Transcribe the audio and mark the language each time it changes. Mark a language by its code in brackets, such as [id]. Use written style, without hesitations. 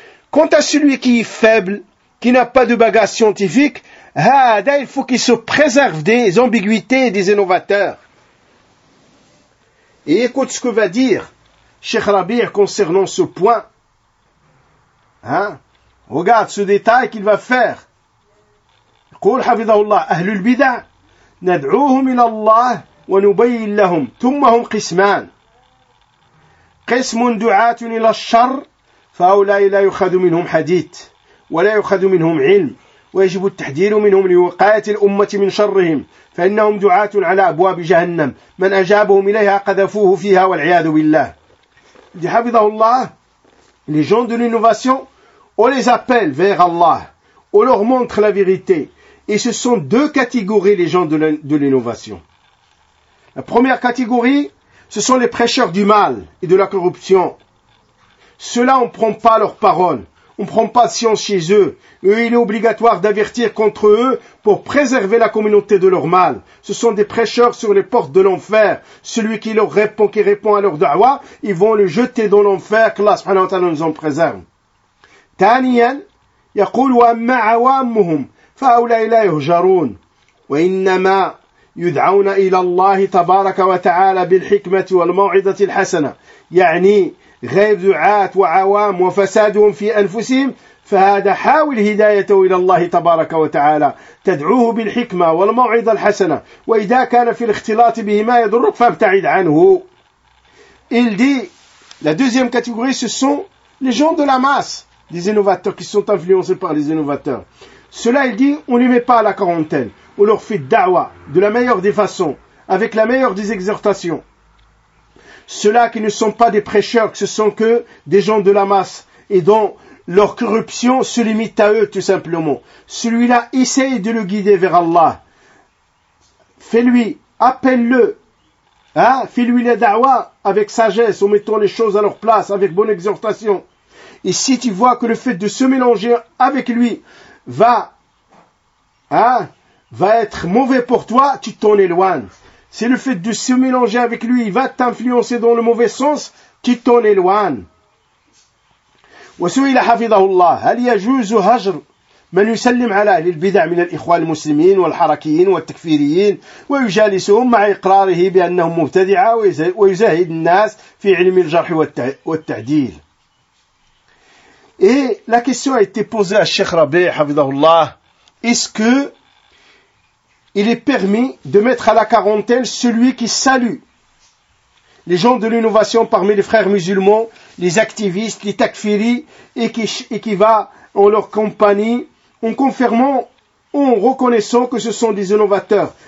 [fr] Quant à celui qui est faible, qui n'a pas de bagage scientifique, il faut qu'il se préserve des ambiguïtés des innovateurs. Et écoute ce que va dire Cheikh Rabir concernant ce point. Regarde ce détail qu'il va faire. [ar] قول حفظه الله أهل البدع ندعوهم إلى الله ونبين لهم ثم هم قسمان قسم دعاة إلى الشر فهؤلاء لا يؤخذ منهم حديث ولا يؤخذ منهم علم ويجب التحذير منهم لوقاية الأمة من شرهم فإنهم دعاة على أبواب جهنم من أجابهم إليها قذفوه فيها والعياذ بالله دي حفظه الله [fr] les gens de l'innovation on les appelle vers Allah on leur montre la vérité. Et ce sont deux catégories, les gens de l'innovation. La première catégorie, ce sont les prêcheurs du mal et de la corruption. Ceux-là, on ne prend pas leur parole. On ne prend pas science chez eux. Eux, il est obligatoire d'avertir contre eux pour préserver la communauté de leur mal. Ce sont des prêcheurs sur les portes de l'enfer. Celui qui leur répond, qui répond à leur da'wa, ils vont le jeter dans l'enfer. Que Allah subhanahu wa ta'ala nous en préserve. [ar] Taniyan, yaqul wa amma awamuhum. فَأَوْلَئِ لَا يُهْجَرُونَ وَإِنَّمَا يُدْعَوْنَ إِلَى اللَّهِ تَبَارَكَ وَتَعَالَى بِالْحِكْمَةِ وَالْمَوْعِدَةِ الْحَسَنَةِ يعني غيب دعاة وعوام وفسادهم في أنفسهم فهذا حاول هدايته إلى الله تبارك وتعالى، تدعوه بالحكمة والموعظة الحسنة، وإذا كان في الاختلاط به ما يضرك فابتعد عنه. [fr] Il dit, la deuxième catégorie, ce sont les gens de la masse, des innovateurs qui sont influencés par les innovateurs. Cela, il dit, on ne les met pas à la quarantaine. On leur fait da'wa de la meilleure des façons, avec la meilleure des exhortations. Ceux-là qui ne sont pas des prêcheurs, que ce sont que des gens de la masse, et dont leur corruption se limite à eux tout simplement. Celui-là, essaye de le guider vers Allah. Fais-lui, appelle-le. Hein? Fais-lui la da'wa avec sagesse, en mettant les choses à leur place, avec bonne exhortation. Et si tu vois que le fait de se mélanger avec lui va, hein, va être mauvais pour toi, tu t'en éloignes. C'est le fait de se mélanger avec lui, il va t'influencer dans le mauvais sens, tu t'en éloignes. [ar] وسئل حفظه الله هل يجوز هجر من يسلم على أهل البدع من الإخوة المسلمين والحركيين والتكفيريين ويجالسهم مع إقراره بأنهم مبتدعة ويزاهد الناس في علم الجرح والتعديل. [fr] Et la question a été posée à Cheikh Rabi, hafidahullah, est-ce que il est permis de mettre à la quarantaine celui qui salue les gens de l'innovation parmi les frères musulmans, les activistes, les takfiris, et qui va en leur compagnie en confirmant, en reconnaissant que ce sont des innovateurs.